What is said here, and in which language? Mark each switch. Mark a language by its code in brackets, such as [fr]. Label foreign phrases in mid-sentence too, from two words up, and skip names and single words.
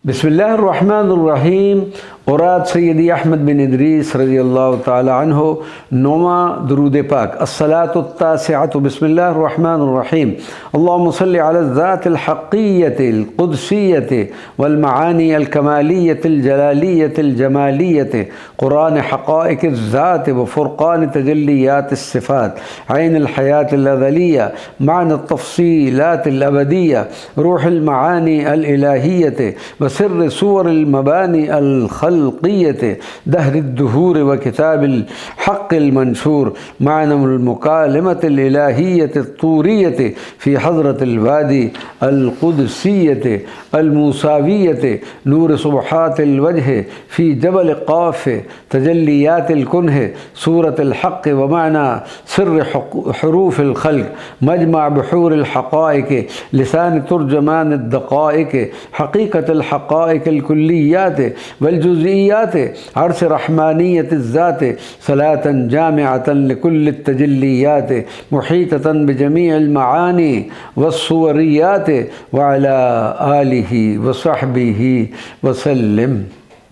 [ar] بسم الله الرحمن الرحيم۔ أوراد سيدي أحمد بن إدريس رضي الله تعالى عنه [ur] نوماں درود پاک [ar] الصلاة التاسعة بسم الله الرحمن الرحيم. اللهم صل على الذات الحقية القدسية والمعاني الكمالية الجلالية الجمالية قرآن حقائق الذات وفرقان تجليات الصفات عين الحياة الأزلية معا تفصيلات الأبدية روح المعاني الإلهية وسر صور المباني الخلقية دهر الدهور وكتاب الحق المنشور معاني المكالمة الإلهية الطورية في حضرة الوادي القدسية الموسوية نور سبحات وجه في جبل قاف تجليات الكنه صورة الحق ومعنى سر حروف الخلق مجمع بحور الحقائق لسان ترجمان دقائق حقيقة الحقائق الكليات والجزئيات عرش رحمانية الذات صلاة جامعة لكل تجليات محيطة بجميع المعاني والصوريات وعلى آله وصحبه وسلم.